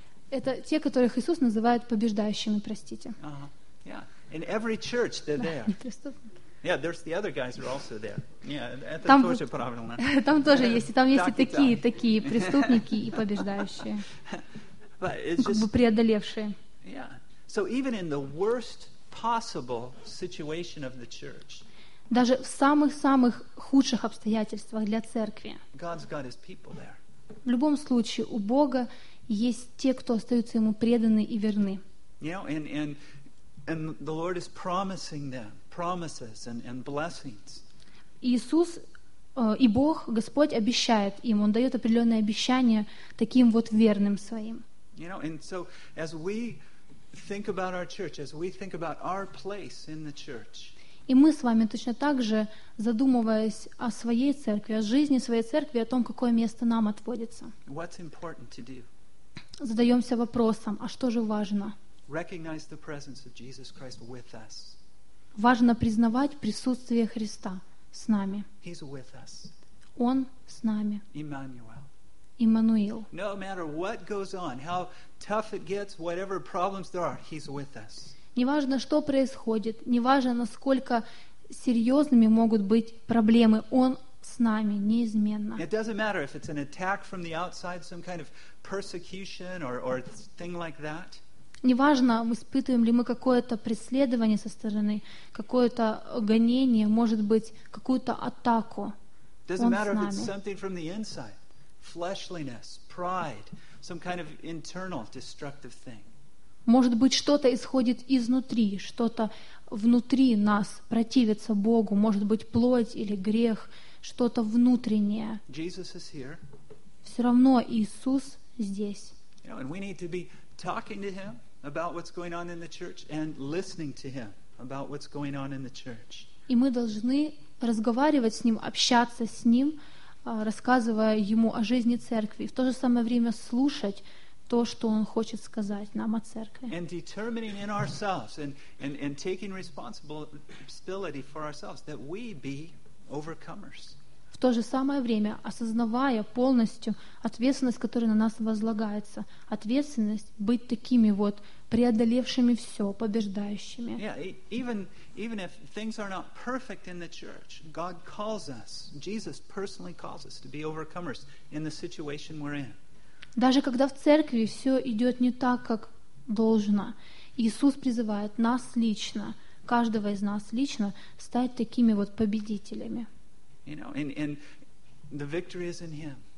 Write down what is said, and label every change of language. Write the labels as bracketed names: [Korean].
[Russian] Это те, которых Иисус называет побеждающими, простите. [English] Ага. Uh-huh. Yeah, in every church they're there. Yeah, there's the other guys who are also there. Yeah, [Russian] там это тоже правильно. Там тоже есть, и там есть и такие, и такие преступники и побеждающие. Как бы преодолевшие. [English] Yeah. So even in the worst possible situation of the church. [Russian] Даже в самых-самых худших обстоятельствах для церкви. [English] God's got his people there. [Russian] В любом случае у Бога есть те, кто остаются ему преданы и верны. [English] You know, and the Lord is promising them promises and blessings. [Russian] Иисус и Бог, Господь обещает им, Он дает определенные обещания таким вот верным своим. [English] You know, and so as we think about our church, as we think about our place in the church. [Russian] И мы с вами точно так же, задумываясь о своей церкви, о жизни своей церкви, о том, какое место нам отводится. [English] What's important to do? [Russian] Задаемся вопросом, а что же важно? [English] recognize the presence of Jesus Christ with us. [Russian] Важно признавать присутствие Христа с нами. [English] He's with us. [Russian] Он с нами. [English] Emmanuel. [Russian] Иммануил. [English] No matter what goes on, how tough it gets, whatever problems there are, He's with us. [Russian] Неважно, что происходит, неважно, насколько серьезными могут быть проблемы, Он с нами неизменно. [English] It doesn't matter if it's an attack from the outside, some kind of persecution or thing like that. [Russian] Неважно, испытываем ли мы какое-то преследование со стороны, какое-то гонение, может быть, какую-то атаку. [English] It doesn't matter if it's something from the inside, fleshliness, pride, some kind of internal destructive thing. [Russian] Может быть, что-то исходит изнутри, что-то внутри нас противится Богу, может быть, плоть или грех, что-то внутреннее. [English] Jesus is here. [Russian] Все равно Иисус здесь. [English] You know, and we need to be talking to Him about what's going on in the church and listening to Him about what's going on in the church. [Russian] И мы должны разговаривать с Ним, общаться с Ним, рассказывая Ему о жизни Церкви, и в то же самое время слушать то, что Он хочет сказать нам о Церкви. [English] And determining in ourselves and taking responsibility for ourselves that we be overcomers. [Russian] В то же самое время, осознавая полностью ответственность, которая на нас возлагается, ответственность быть такими вот преодолевшими все, побеждающими. [English] Yeah, even if things are not perfect in the church, God calls us, Jesus personally calls us to be overcomers in the situation we're in. [Russian] Даже когда в церкви все идет не так, как должно, Иисус призывает нас лично, каждого из нас лично, стать такими вот победителями. [English] You know, and the victory is in Him.